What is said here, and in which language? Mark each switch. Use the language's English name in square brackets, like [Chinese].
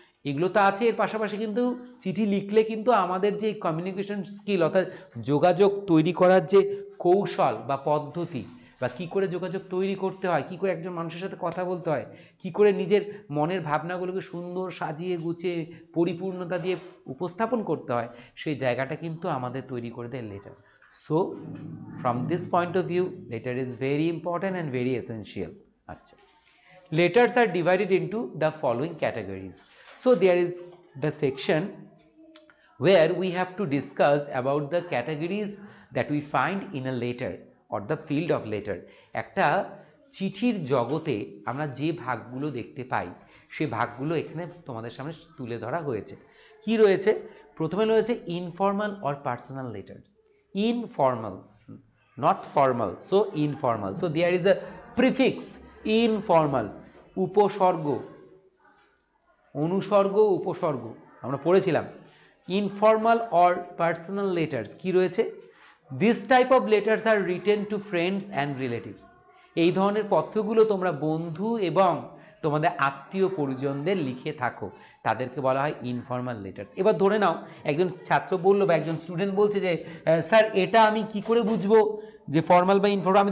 [Bangla] এগুলো তো আছে, এর পাশাপাশি কিন্তু চিঠি লিখলে কিন্তু আমাদের যে কমিউনিকেশন স্কিল অর্থাৎ যোগাযোগ তৈরি করার যে কৌশল বা পদ্ধতি, বা কী করে যোগাযোগ তৈরি করতে হয়, কী করে একজন মানুষের সাথে কথা বলতে হয়, কী করে নিজের মনের ভাবনাগুলোকে সুন্দর সাজিয়ে গুছিয়ে পরিপূর্ণতা দিয়ে উপস্থাপন করতে হয়, সেই জায়গাটা কিন্তু আমাদের তৈরি করে দেয় letter. [English] So from this point of view letter is very important and very essential. আচ্ছা, letters are divided into the following categories. So there is the section where we have to discuss about the categories that we find in a letter or the field of letter. [Bangla] একটা চিঠির জগতে আমরা যে ভাগগুলো দেখতে পাই সেই ভাগগুলো এখানে তোমাদের সামনে তুলে ধরা হয়েছে। কি রয়েছে? প্রথমে রয়েছে [English] Informal or personal letters. Informal, not formal, so informal. So there is a prefix informal, [Bangla] উপসর্গ, অনুসর্গ, উপসর্গ আমরা পড়েছিলাম। [English] informal or personal letters [Bangla] কি রয়েছে? [English] This type of letters are written to friends and relatives. [Bangla] এই ধরনের পত্রগুলো তোমরা বন্ধু এবং তোমাদের আত্মীয় পরিজনদের লিখে থাকো, তাদেরকে বলা হয় ইনফর্মাল লেটার্স। এবার ধরে নাও একজন ছাত্র বললো বা একজন স্টুডেন্ট বলছে যে স্যার এটা আমি কি করে বুঝবো যে ফর্মাল বা ইনফর্মাল?